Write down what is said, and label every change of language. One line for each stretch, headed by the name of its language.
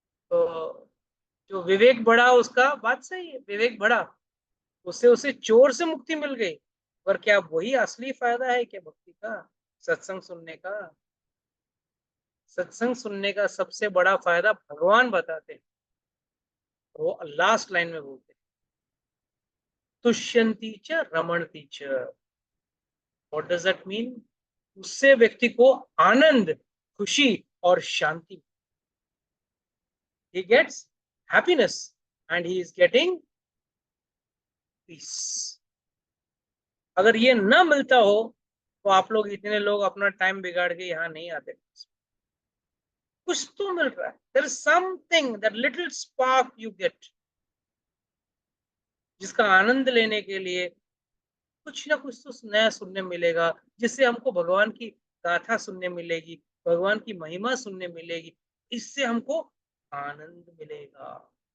Hindi: तो जो विवेक बढ़ा उसका बात सही है, विवेक बढ़ा, उससे उसे चोर से मुक्ति मिल गई, पर क्या वही असली फायदा है क्या भक्ति का, सत्संग सुनने का? सत्संग सुनने का सबसे बड़ा फायदा भगवान बताते हैं, वो लास्ट लाइन में बोलते हैं, तुष्यंती च रमणती च।
English: What does that mean?
Hindi: उससे व्यक्ति को आनंद, खुशी और शांति,
English: he gets happiness and he is getting peace।
Hindi: अगर ये ना मिलता हो तो आप लोग, इतने लोग अपना टाइम बिगाड़ के यहाँ नहीं आते। कुछ तो मिल रहा है,
English: there is something, that little spark you get,
Hindi: जिसका आनंद लेने के लिए कुछ ना कुछ तो नया सुनने मिलेगा, जिससे हमको भगवान की गाथा सुनने मिलेगी, भगवान की महिमा सुनने मिलेगी, इससे हमको आनंद मिलेगा।